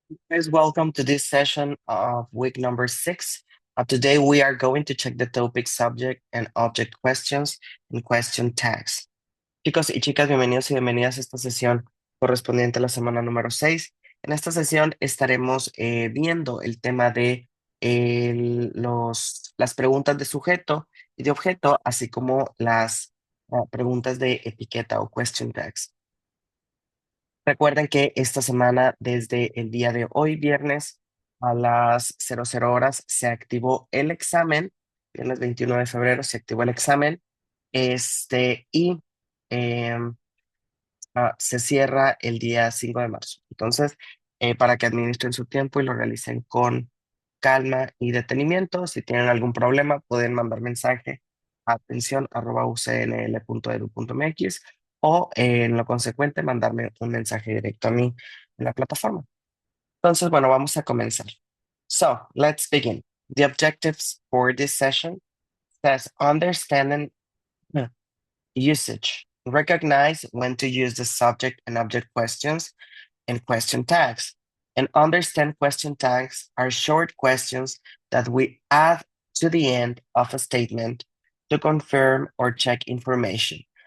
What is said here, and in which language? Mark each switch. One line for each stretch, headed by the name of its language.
English: Guys, welcome to this session of week number 6. Today we are going to check the topic subject and object questions and question tags.
Spanish: Chicos y chicas, bienvenidos y bienvenidas a esta sesión correspondiente a la semana número 6. En esta sesión estaremos viendo el tema de las preguntas de sujeto y de objeto, así como las preguntas de etiqueta o question tags. Recuerden que esta semana, desde el día de hoy, viernes, a las 00 horas, se activó el examen. Viernes 21 de febrero se activó el examen. Y em, se cierra el día 5 de marzo. Entonces, para que administren su tiempo y lo realicen con calma y detenimiento, si tienen algún problema, pueden mandar mensaje a atención@ucnl.edu.mx o en lo consecuente mandarme un mensaje directo a mí en la plataforma. Entonces, bueno, vamos a comenzar.
English: So, let's begin. The objectives for this session says understanding usage. Recognize when to use the subject and object questions and question tags. And understand question tags are short questions that we add to the end of a statement to confirm or check information.